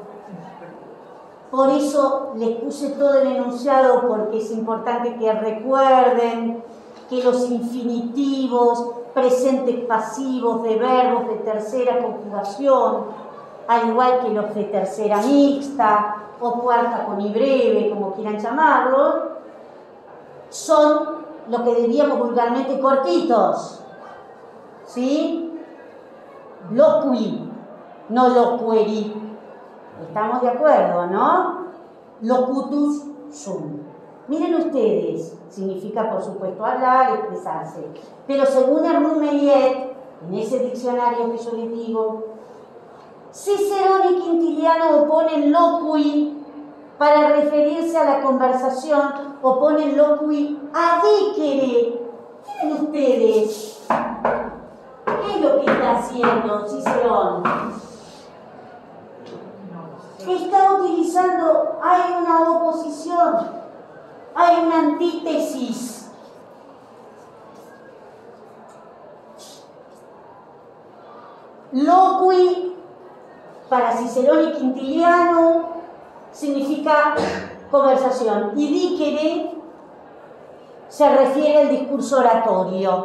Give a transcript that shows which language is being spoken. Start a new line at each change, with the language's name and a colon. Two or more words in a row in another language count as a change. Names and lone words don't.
Spanish: Por eso les puse todo el enunciado, porque es importante que recuerden que los infinitivos, presentes pasivos de verbos de tercera conjugación, al igual que los de tercera mixta o cuarta con i breve, como quieran llamarlo, son lo que diríamos vulgarmente cortitos, ¿sí?
Latin: Loqui, no loqueri.
Spanish: ¿Estamos de acuerdo, no?
Latin: Locutus sum.
Spanish: Miren ustedes, significa por supuesto hablar, expresarse. Pero según Hermann Melliet, en ese diccionario que yo les digo, Cicerón y Quintiliano oponen loqui para referirse a la conversación, oponen loqui a dicere. Miren ustedes, ¿qué es lo que está haciendo Cicerón? Está utilizando, hay una oposición, hay una antítesis. Loqui, para Cicerón y Quintiliano, significa conversación, y dicere se refiere al discurso oratorio.